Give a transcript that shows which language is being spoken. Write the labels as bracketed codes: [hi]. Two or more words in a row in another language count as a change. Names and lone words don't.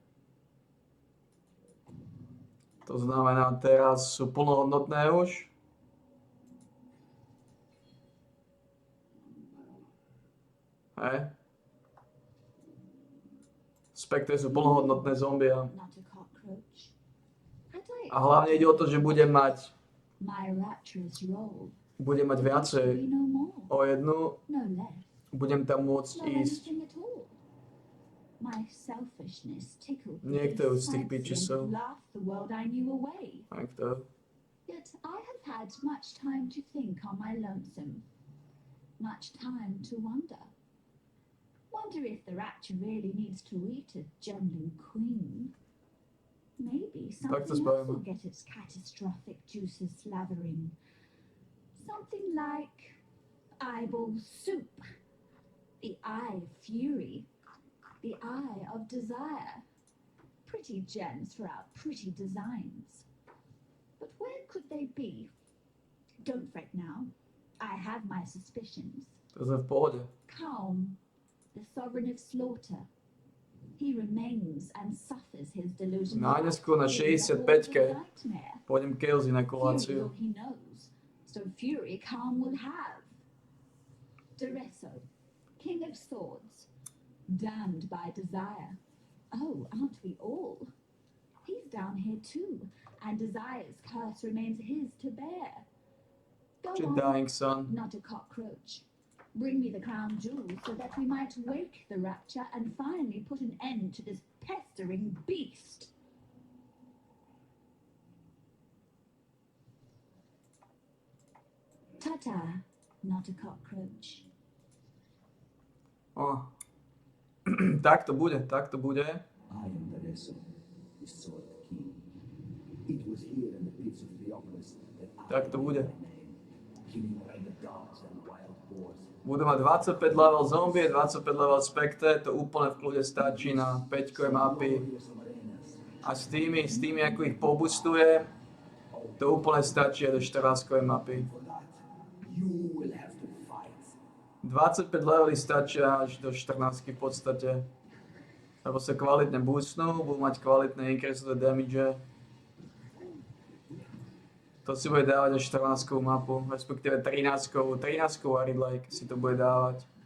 [sk] To znamená, teraz sú plnohodnotné už. Hej. Spektre sú plnohodnotné zombia. [en] Not a cockroach. Had I [sk] A hlavne ide o to, že budem mať [en] my rapturous role to [sk] viacej [en] be no more, [sk] o jednu, [en] no less, [sk] budem tam môcť [en] no [sk] ísť. [en] anything at all. My selfishness tickled the [sk] Niektorú z tých [en] fancy [sk] bitchesov. [en] and laughed the world I knew away. [sk] Tak to. [en] Yet I have had much time to think on my lonesome, much time to wonder. Wonder if the rapture really needs to eat a jumbling queen. Maybe something else [pl] spałem. [en] will get its catastrophic juices slathering. Something like eyeball soup, the eye of fury, the eye of desire. Pretty gems for our pretty designs. But where could they be? Don't fret now. I have my suspicions. [sk] To sme v pohode. [en] Calm, the sovereign of slaughter. He remains and suffers his delusions. [sk] No, najskôr na 65-ke pôjdem Kales na Fury koláciu. [en] all he knows, so fury calm will have. Duresso, king of swords, damned by desire. Oh, aren't we all? He's down here too, and desire's curse remains his to bear. Go Your on, dying son. not a cockroach. Bring me the crown jewels so that we might wake the rapture and finally put an end to this pestering beast. Ta-ta, not a cockroach. [sk] O. Tak to bude, tak to bude. [en] I am Duresso, the sword king. It was here in the pits of Theopolis that I [sk] Tak to bude. [en] made my name, killing away the dogs and wild boars. [sk] Budú mať 25 level zombie, 25 level spektre, to úplne v kľude stačí na 5 mapy. A s tými, ako ich pobustuje, to úplne stačí aj do 14 mapy. [en] For that, you will have to fight. [sk] 25 levely stačia až do 14 v podstate. Lebo sa kvalitne boostnú, budú mať kvalitné increasové damage. To si bude dávať až 14 mapu, respektíve 13 Arid Lake si to bude dávať.